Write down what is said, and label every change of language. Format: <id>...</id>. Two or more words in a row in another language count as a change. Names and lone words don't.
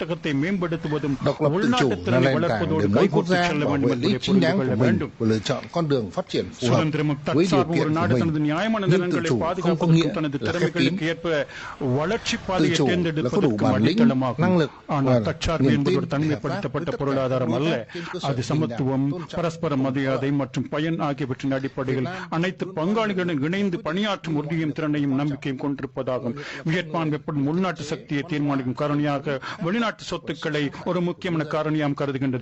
<vi>Độc lập tự chủ là nền tảng để mỗi quốc gia bảo vệ lợi ích chính đáng của mình và lựa chọn con đường phát triển phù hợp với điều kiện của mình. Nhưng tự chủ không có nghĩa là khép kín. Tự chủ là có đủ bản lĩnh, năng lực và niềm tin để hợp tác với tất cả</vi> <ta>அது சமத்துவம் பரஸ்பர மரியாதை மற்றும் பயன் ஆகியவற்றின் அடிப்படையில் அனைத்து பங்காளிகளுடன் இணைந்து பணியாற்றும் உறுதியும் திறனையும் நம்பிக்கையும் கொண்டிருப்பதாகும். வியட்நாம் எப்படும் உள்நாட்டு சக்தியை தீர்மானிக்கும் காரணியாக வெளிநாட்டு சொத்துக்களை ஒரு முக்கியமான காரணியாக கருதுகின்றது.</ta>